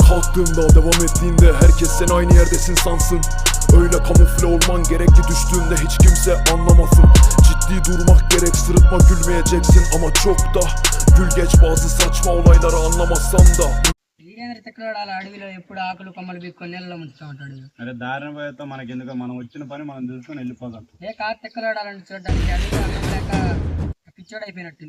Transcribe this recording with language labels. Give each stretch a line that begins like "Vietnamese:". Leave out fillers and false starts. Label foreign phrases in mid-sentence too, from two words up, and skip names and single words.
Turkish: Kalktığımda devam ettiğinde herkes sen aynı yerdesin sansın. Öyle kamufle olman gerekli, düştüğünde hiç kimse anlamasın. Ciddi durmak gerek, sırıtma, gülmeyeceksin ama çok da gül geç bazı saçma olayları anlamazsam da.
Telugu: అడవిలో ఎప్పుడు ఆకులు కొమ్మలు బిక్కొని నీళ్ళలో ముంచుతూ ఉంటాడు. అరే దారిన పోయేతో మనకెందుకు, మనం వచ్చిన పని మనం చూసుకొని వెళ్ళిపోదాం. ఏ కాదు తెక్కలాడాలని చూడడానికి అడవిలో అన్నం లేక పిచ్చోడైపోయినట్టు.